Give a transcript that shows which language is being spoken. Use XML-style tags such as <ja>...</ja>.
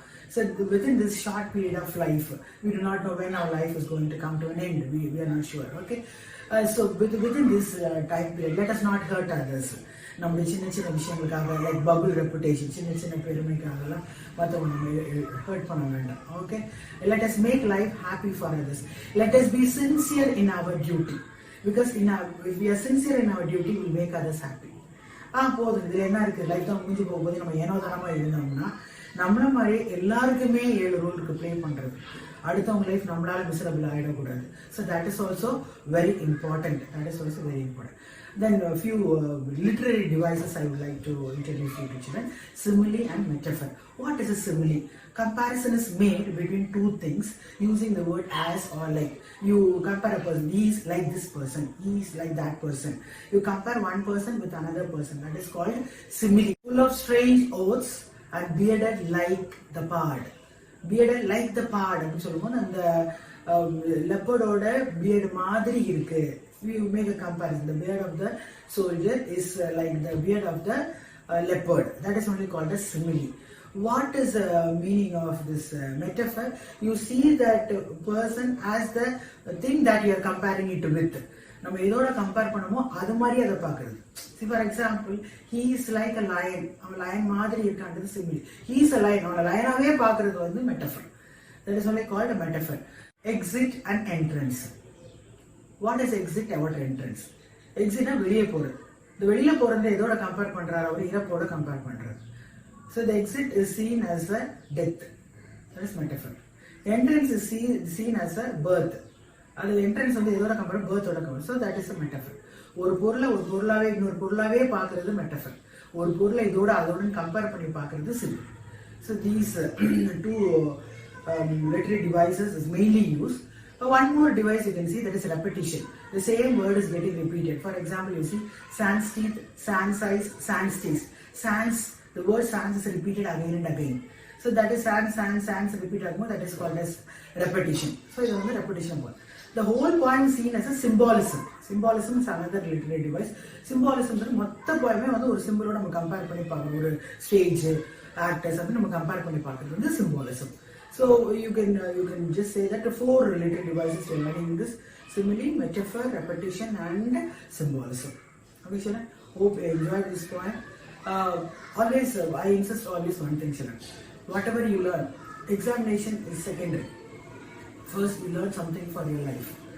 <en>So within this short period of life, we do not know when our life is going to come to an end. We are not sure. Okay. So within this time period, let us not hurt others.</en> <ta>நம்முடைய சின்ன சின்ன விஷயங்களுக்காக,</ta> <en>like bubble reputation,</en> <ta>சின்ன சின்ன பெருமைக்காகலாம் மற்றவங்க நம்ம hurt பண்ண வேண்டாம்.</ta> <en>Okay. Let us make life happy for others. Let us be sincere in our duty. Because if we are sincere in our duty, we will make others happy.</en> <ta>போதும், இதில் என்ன இருக்குது, லைஃப் தான் முடிஞ்சு போகும்போது நம்ம ஏனோதானமாக இருந்தோம்னா நம்மள மாதிரி எல்லாருக்குமே 7 ரோல் இருக்கு ப்ளே பண்ணுறது. அடுத்தவங்க லைஃப் நம்மளால மிசரபிள் ஆகிடக்கூடாது.</ta> <en>So that is also very important. Then a few literary devices I would like to introduce you to children. Simile and metaphor. What is a simile? Comparison is made between two things using the word as or like. You compare a person, he is like this person, he is like that person. You compare one person with another person. That is called simile. Full of strange oaths and bearded like the pard. bearded like the pard</en> <ta>அப்படின்னு சொல்லும்போது அந்த</ta> <en>leopard-ஓட beard மாதிரி இருக்கு. We make a comparison. The beard of the soldier is like the beard of the leopard. That is only called as simile. What is the meaning of this metaphor? You see that person as the thing that you are comparing it with.</en> <ta>நம்ம எதோட compare பண்ணமோ அது மாதிரி அதை பார்க்கறது.</ta> <en>See, for example, he is like a lion.</en> <ta>அவன் lion மாதிரி இருக்கான்றது simile.</ta> <en>He is a lion.</en> <ta>அவன் லயனாவே பார்க்கறது வந்து metaphor.</ta> <en>That is only called a metaphor. Exit and entrance. What is exit and what entrance?</en> <ta>Exit வெளியே போறது. இந்த வெளியில போறது எதோட கம்பேர் பண்றாரு? அவர் இறப்போட கம்பேர் பண்றாரு.</ta> <en>So the exit is seen as a death. That is metaphor. Entrance is seen as a birth.</en> <ta>அது entrance வந்து எதோட compare birth-ஓட compare.</ta> <en>So that is a metaphor.</en> <ta>ஒரு பொருளை ஒரு பொருளாவே இன்னொரு பொருளாவே பார்க்கறது metaphor. ஒரு பொருளை இதோட அதோட கம்பேர் பண்ணி பார்க்கறது simile.</ta> <en>So these two literary devices is mainly used. One more device you can see, that is repetition. The same word is getting repeated. For example, you see sans teeth, sans eyes, sans taste. Sans, the word sans is repeated again and again. So that is sans repeated again. That is called as repetition. So it is the repetition word. The whole poem is seen as a symbolism. Symbolism is another literary device. Symbolism is</en> <ta>மொத்த போயமே வந்து ஒரு சிம்பிளோட நம்ம compare பண்ணி பார்க்கணும். ஒரு stage actors அப்படி நம்ம compare பண்ணி பார்க்கறது வந்து symbolism.</ta> <en>So you can just say that the four literary devices we are learning in this: simile, metaphor, repetition, and symbolism. Okay, children. Hope you enjoyed this poem. Always, I insist always one thing, children. Whatever you learn, examination is secondary. First, you learn something for your life.</en>